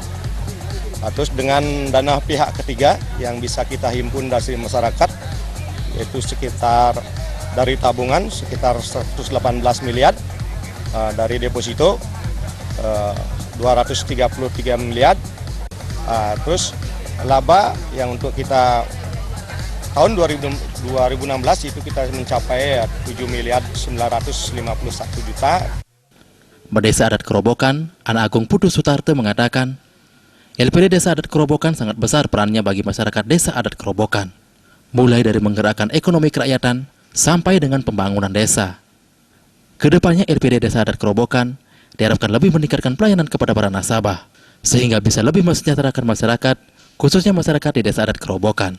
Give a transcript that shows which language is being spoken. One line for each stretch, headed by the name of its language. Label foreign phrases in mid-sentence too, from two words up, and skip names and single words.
Indonesian: Terus dengan dana pihak ketiga yang bisa kita himpun dari masyarakat, yaitu sekitar dari tabungan sekitar 118 miliar, dari deposito 233 miliar, terus laba yang untuk kita tahun 2016 itu kita mencapai 7 miliar 951 juta. Bendesa Adat Kerobokan, Anak Agung Putu Sutarje mengatakan, LPD Desa Adat Kerobokan sangat besar perannya bagi masyarakat Desa Adat Kerobokan, mulai dari menggerakkan ekonomi kerakyatan sampai dengan pembangunan desa. Kedepannya LPD Desa Adat Kerobokan diharapkan lebih meningkatkan pelayanan kepada para nasabah, sehingga bisa lebih mensejahterakan masyarakat, khususnya masyarakat di Desa Adat Kerobokan.